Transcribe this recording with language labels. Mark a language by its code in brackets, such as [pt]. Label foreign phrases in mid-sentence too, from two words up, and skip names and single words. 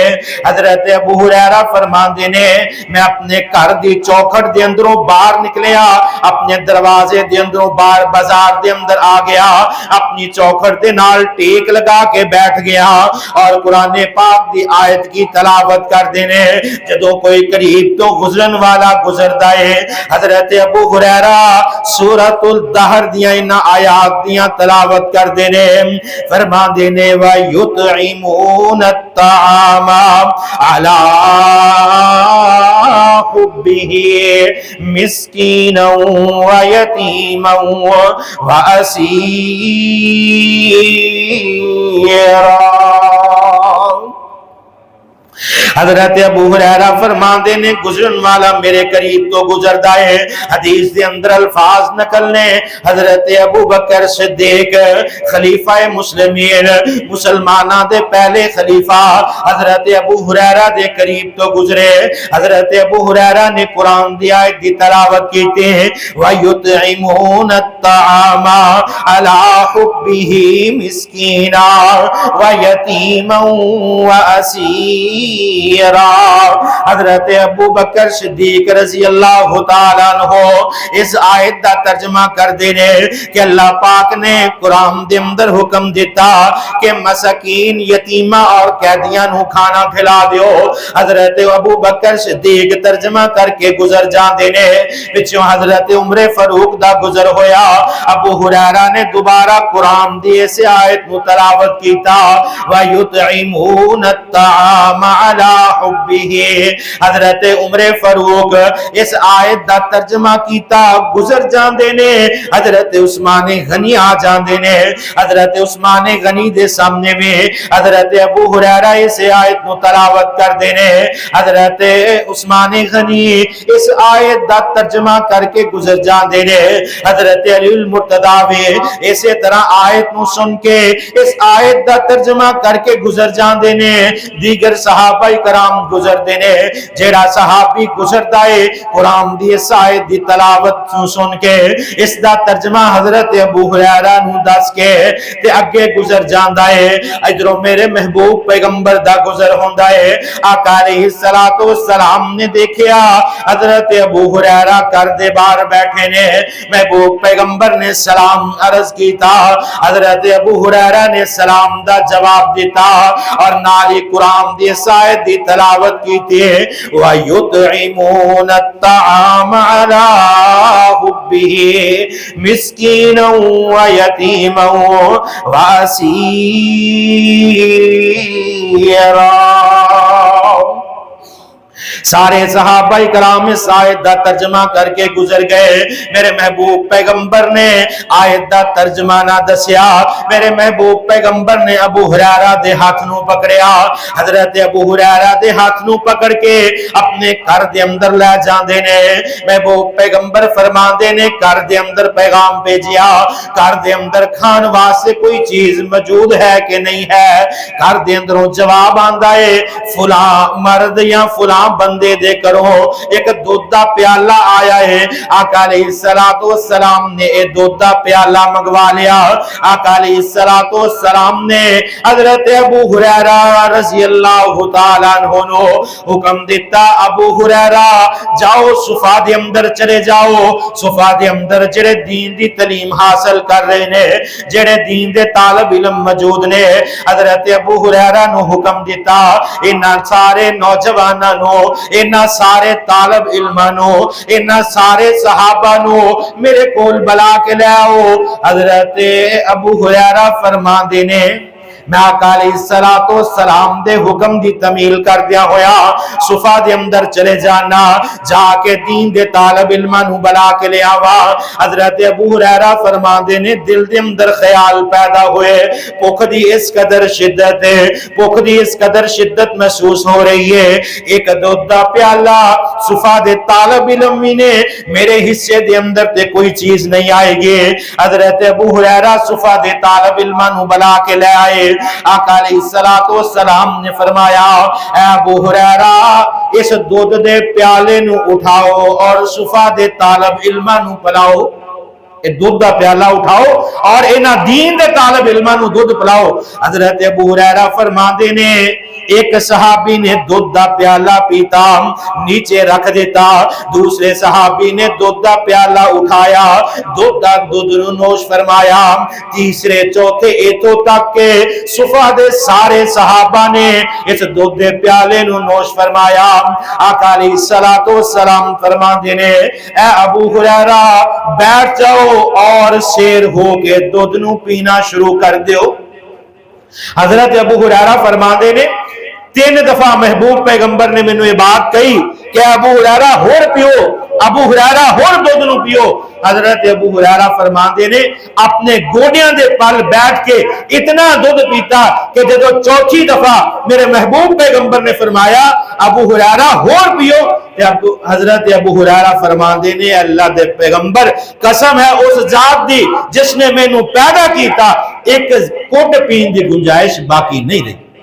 [pa] حضرت ابو ہریرہ فرماندے نے میں اپنے گھر دی چوکھٹ دے اندروں باہر نکلیا، اپنے دروازے دے اندروں باہر بازار دے اندر آ گیا، اپنی چوکھٹ دے نال ٹیک لگا کے بیٹھ گیا اور قرآن پاک دی آیت کی تلاوت کر دینے۔ جدوں کوئی قریب تو گزرن والا گزردا ہے، حضرت ابو ہریرہ سورۃ الدہر دیاں ان آیات دیاں تلاوت کر دینے، فرما دینے [ar] وَيُطْعِمُونَ الطَّعَامَ عَلَىٰ حُبِّهِ مِسْكِينًا وَيَتِيمًا وَأَسِيرًا۔ [pa] حضرت ابو ہریرہ فرماندے نے گزرن والا میرے قریب تو گزردا ہے، حدیث دے اندر الفاظ نکلنے حضرت ابو بکر صدیق خلیفہ مسلمین مسلمانہ دے پہلے خلیفہ حضرت ابو ہریرہ دے قریب تو گزرے۔ حضرت ابو ہریرہ نے قرآن دی آیت دی تلاوت کیتے ہیں [ar] وَيُطْعِمُونَ الطَّعَامَ عَلَىٰ حُبِّهِ مِسْكِينًا وَيَتِيمًا وَأَسِيرًا۔ [pa] حضرت ابو بکر صدیق [ar] رضی اللہ تعالیٰ عنہ [pa] اس آیت دا ترجمہ کر دینے کہ اللہ پاک نے قرآن دے اندر حکم دیتا کہ مساکین یتیمہ اور قیدیاں نو کھانا کھلا دیو۔ حضرت ابو بکر صدیق ترجمہ کر کے گزر جان دینے، پچھوں حضرت عمر فاروق دا گزر ہویا، ابو ہریرہ نے دوبارہ قرآن دی سے آیت متلاوت کیتا [ar] وَيُطْعِمُونَ الطَّعَامَ عَلَىٰ حُبِّهِ۔ [pa] حضرت عمر فاروق اس آیت دا ترجمہ کیتا گزر جان دینے، حضرت عثمان غنی آ جان دینے، حضرت عثمان غنی دے سامنے میں حضرت ابو ہریرہ اس آیت نو تلاوت کر دینے، حضرت عثمان غنی اس آیت دا ترجمہ کر کے گزر جان دینے، حضرت علی المرتضیٰ اسی طرح آیت نو سن کے اس آیت دا ترجمہ کر کے گزر جان دینے، دیگر صحابہ کرام گزر دینے، جیڑا صحابی گزردا ہے قرآن دی اس آیت دی تلاوت سن کے اس دا ترجمہ حضرت ابو ہریرہ نو دس کے تے اگے گزر جاندا ہے۔ ادھروں میرے محبوب پیغمبر دا گزر ہوندا ہے، آقا [ar] علیہ الصلوۃ والسلام [pa] نے دیکھیا حضرت ابو ہریرہ کر دے باہر بیٹھے نے، محبوب پیغمبر نے سلام عرض کیتا، حضرت ابو ہریرہ نے سلام دا جواب دیتا اور نالی قرآن دی آیت دی تلاوت کیتی ہے [ar] وَيُطْعِمُونَ الطَّعَامَ عَلَىٰ حُبِّهِ مِسْكِينًا وَيَتِيمًا وَأَسِيرًا۔ [pa] سارے صحابہ کرام اس آیت دا ترجمہ کر کے گزر گئے، میرے محبوب پیغمبر نے آیت دا ترجمہ نہ دسیا، میرے محبوب پیغمبر نے ابو ہریرہ دے ہاتھ نو پکڑیا، حضرت ابو ہریرہ دے ہاتھ نو پکڑ کے اپنے گھر دے اندر لے جاندے نے، محبوب پیغمبر فرماندے نے گھر دے اندر پیغام بھیجیا، گھر دے اندر کھان واسطے کوئی چیز موجود ہے کہ نہیں ہے، گھر دے اندروں جواب آندا ہے فلاں مرد یا فلاں بندہ دے دے کرو. ایک دودھ دا پیالہ آیا ہے, آقا [ar] علیہ السلام [pa] نے اے دودھ دا پیالہ منگوا لیا. آقا [ar] علیہ السلام [pa] نے حضرت ابو ہریرہ [ar] رضی اللہ تعالیٰ عنہ [pa] نو حکم دیتا, ابو ہریرہ جاؤ صفا دے اندر چلے جاؤ. صفا دے اندر جڑے دین دی تعلیم حاصل کر رہے نے, جڑے دین دے طالب علم موجود نے, حضرت ابو ہریرہ نو حکم دیتا انہاں سارے نوجواناں نو, انہاں سارے طالب علماں نو, انہاں سارے صحابہ نو میرے کول بلا کے لے آؤ. حضرت ابو ہریرہ فرماندے نے میں آقا [ar] علیہ السلام [pa] دے حکم دی تمیل کر دیا ہویا صفا دے اندر چلے جانا, جا کے دین دے طالب علماں نو بلا کے لے آوا. حضرت ابو ہریرہ فرماندے نے دل دے اندر خیال پیدا ہوئے, بھوک دی اس قدر شدت ہے, بھوک دی اس قدر شدت محسوس ہو رہی ہے. ایک دودھ دا پیالہ صفا دے طالب علم نے میرے حصے دے اندر تے کوئی چیز نہیں آئے گی. حضرت ابو ہریرہ صفا دے طالب علماں نو بلا کے لے آئے. آقا [ar] علیہ السلام [pa] نے فرمایا اے ابو ہریرہ اس دودھ دے پیالے نو اٹھاؤ اور صفا دے طالب علماں نو پلاؤ. اے دودھ دا پیالہ اٹھاؤ اور انہاں دین دے طالب علماں نو دودھ پلاؤ. حضرت ابو ہریرہ فرماندے نے ایک صحابی نے دودھ دا پیالہ پیتا نیچے رکھ دیتا, دوسرے صحابی نے دودھ دا پیالہ اٹھایا دودھ نو نوش فرمایا, تیسرے چوتھے ایتھوں تک کے صفا دے سارے صحابہ نے اس دودھ دے پیالے نو نوش فرمایا. آقا [ar] علیہ السلام [pa] فرماندے نے اے ابو ہریرہ بیٹھ جاؤ اور سیر ہو کے دودھ نو پینا شروع کر دیو. حضرت ابو ہریرہ فرماندے نے 3 دفعہ محبوب پیغمبر نے مینوں یہ بات کہی کہ ابو ہریرہ ہور پیو, ابو ہریرہ ہور دودھ نو پیو. حضرت ابو ہریرہ فرماندے نے اپنے گوڈیاں دے پل بیٹھ کے اتنا دودھ پیتا کہ جدو چوتھی دفعہ میرے محبوب پیغمبر نے فرمایا ابو ہریرہ ہور پیو, حضرت ابو ہریرہ فرماندے نے اللہ دے پیغمبر قسم ہے اس ذات دی جس نے مینوں پیدا کیتا, ایک گھٹ پین دی گنجائش باقی نہیں رہی.